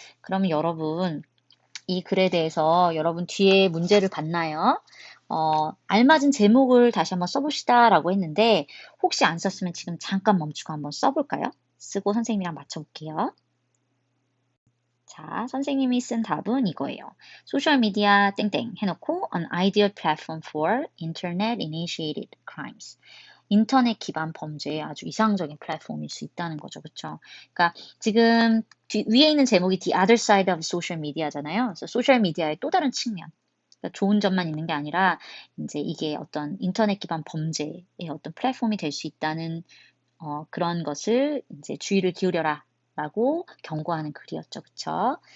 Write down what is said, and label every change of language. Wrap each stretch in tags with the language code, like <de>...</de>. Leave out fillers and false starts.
<ko>그러면 여러분 이 글에 대해서 여러분 뒤에 문제를 봤나요? 알맞은 제목을 다시 한번 써봅시다 라고 했는데 혹시 안 썼으면 지금 잠깐 멈추고 한번 써볼까요? 쓰고 선생님이랑 맞춰볼게요. 자, 선생님이 쓴 답은 이거예요. 소셜미디어 땡땡 해놓고</ko> <en>an ideal platform for internet initiated crimes.</en> <ko>인터넷 기반 범죄의 아주 이상적인 플랫폼일 수 있다는 거죠. 그쵸? 그러니까 지금 위에 있는 제목이</ko> <en>The Other Side of Social Media</en> <ko>잖아요. 그래서 소셜미디어의 또 다른 측면. 그러니까 좋은 점만 있는 게 아니라 이제 이게 어떤 인터넷 기반 범죄의 어떤 플랫폼이 될 수 있다는 그런 것을 이제 주의를 기울여라 라고 경고하는 글이었죠. 그쵸?</ko>